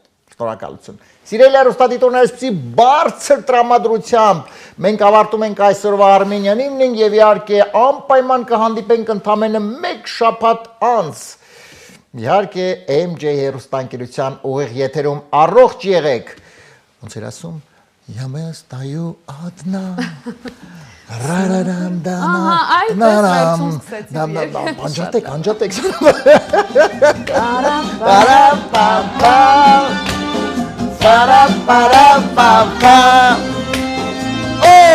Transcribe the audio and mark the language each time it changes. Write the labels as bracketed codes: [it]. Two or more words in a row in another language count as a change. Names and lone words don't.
[hy] Շնորհակալություն։ Սիրելի հեռուստադիտողներ, այսպիսի բարձր տրամադրությամբ մենք ավարտում ենք այսօրվա Armenian Evening եւ իհարկե անպայման կհանդիպենք ընդամենը 1 շաբաթ անց։ Իհարկե MJ հեռուստաընկերության ուղիղ եթերում առողջ եղեք։ Ոնց էր ասում, [ru] «Я стою одна». Ռարարանդանա։ [hy] Ահա, այդ վերցում սկսեցի։ Անջատեք, անջատեք։ Պարապապա։ Պարապապապա։ Օ!